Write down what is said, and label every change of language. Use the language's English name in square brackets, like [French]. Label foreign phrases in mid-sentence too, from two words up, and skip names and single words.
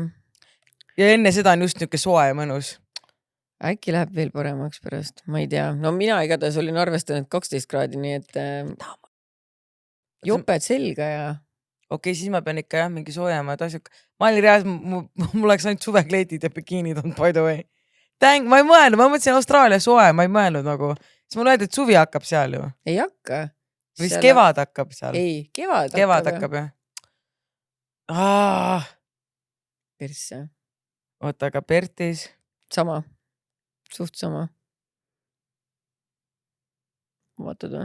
[Estonian] Ja enne seda on just niisugune soe ja mõnus. Äkki läheb veel paremaks pärast, ma ei tea. No mina igatahes olin arvestanud 12 kraadi, nii et joped selga ja... Okei, siis ma pean ikka mingi soojemad asjad. Ma olin reas, mul oleks ainult suvekleedid ja bikiinid on, [English] by the way. [Estonian] Ma ei mõelnud, ma mõtlesin Austraalia soe, ma ei mõelnud nagu. Siis mul öeldi, et suvi hakkab seal ju. Ei hakka. Või siis kevad hakkab seal. Ei, kevad hakkab jah. Persse. Oota, aga Pertis? Sama. Suht sama. Vaatad või?